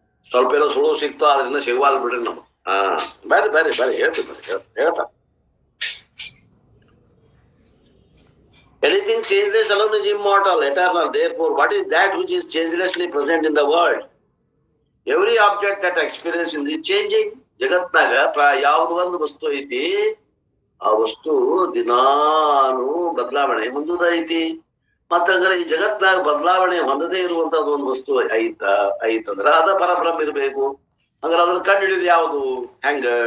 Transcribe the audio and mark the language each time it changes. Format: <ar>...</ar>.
<kn>ಸ್ವಲ್ಪ ಏನೋ ಸುಳು ಸಿಕ್ತು, ಆದ್ರಿಂದ ಸಿಗವಾಲ್ ಬಿಡ್ರಿ ನಮ್ಗೆ. ಬೇರೆ ಬೇರೆ ಬೇರೆ ಹೇಳ್ತಾ</kn> <en>anything changeless alone is immortal, eternal. Therefore what is that which is changelessly present in the world? Every object that experiences is changing.</en> <kn>ಜಗತ್ನಾಗ ಯಾವ್ದು ಒಂದು ವಸ್ತು ಐತಿ, ಆ ವಸ್ತು ದಿನಾನು ಬದಲಾವಣೆ ಹೊಂದುದೈತಿ. ಮತ್ತಂದ್ರೆ ಈ ಜಗತ್ನಾಗ ಬದಲಾವಣೆ ಹೊಂದದೇ ಇರುವಂತದ್ದು ಒಂದು ವಸ್ತು ಐತಂದ್ರ ಅದ ಪರಬ್ರಹ್ಮ ಇರ್ಬೇಕು. ಅಂದ್ರೆ ಅದನ್ನ ಕಂಡು ಹಿಡಿದು ಯಾವುದು? ಹೆಂಗ?</kn>